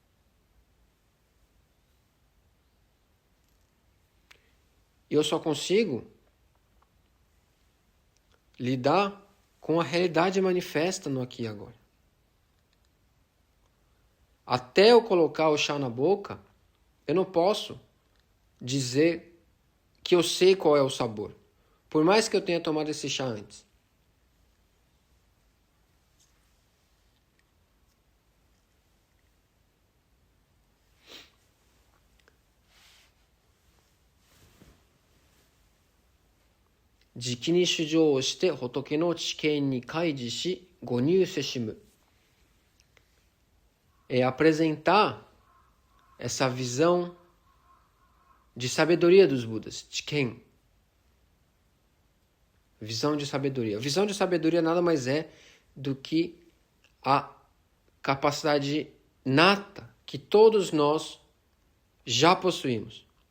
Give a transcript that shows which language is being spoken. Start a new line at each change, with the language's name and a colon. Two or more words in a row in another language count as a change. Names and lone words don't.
Portuguese: E eu só consigo lidar com a realidade manifesta no aqui e agora. Até eu colocar o chá na boca, eu não posso dizer que eu sei qual é o sabor, por mais que eu tenha tomado esse chá antes.
Japanese: 直に衆生をして仏の知見に開示し悟入せしむ.
Portuguese: É apresentar essa visão de sabedoria dos Budas, Chiken. Visão de sabedoria. Visão de sabedoria nada mais é do que a capacidade nata que todos nós já possuímos.